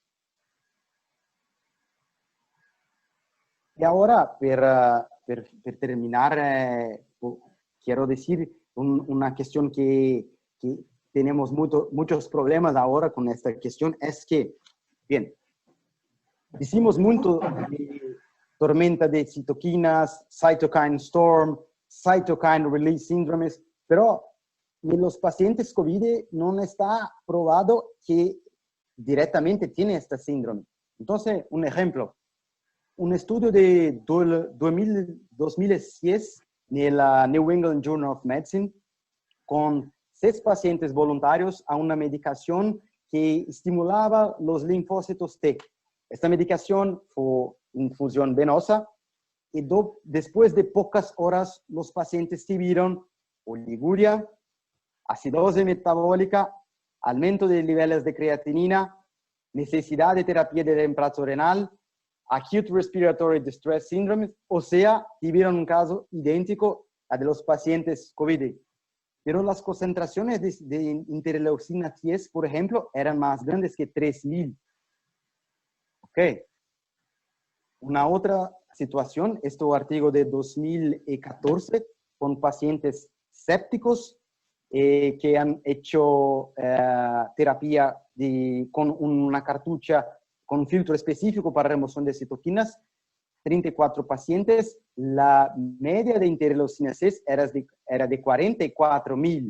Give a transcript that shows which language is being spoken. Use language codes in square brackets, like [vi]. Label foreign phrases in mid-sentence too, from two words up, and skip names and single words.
[es] Y ahora, para terminar, quiero decir una cuestión que tenemos muchos problemas ahora con esta cuestión, es que, bien, hicimos mucho de tormenta de citoquinas, [en] cytokine storm, cytokine release [es] síndromes, pero en los pacientes COVID no está probado que directamente tiene este síndrome. Entonces, un ejemplo, un estudio de 2010 en la New England Journal of Medicine con 6 pacientes voluntarios a una medicación que estimulaba los linfocitos T. Esta medicación fue infusión venosa y después de pocas horas los pacientes tuvieron oliguria, acidosis metabólica, aumento de niveles de creatinina, necesidad de terapia de reemplazo renal, [en] acute respiratory distress syndrome, [es] o sea, tuvieron un caso idéntico a de los pacientes COVID. Pero las concentraciones de interleucina 10, por ejemplo, eran más grandes que 3,000. Ok. Una otra situación, este artículo de 2014, con pacientes sépticos que han hecho terapia con una cartucha con un filtro específico para remoción de citoquinas, 34 pacientes, la media de interleucina 6 era de 44.000.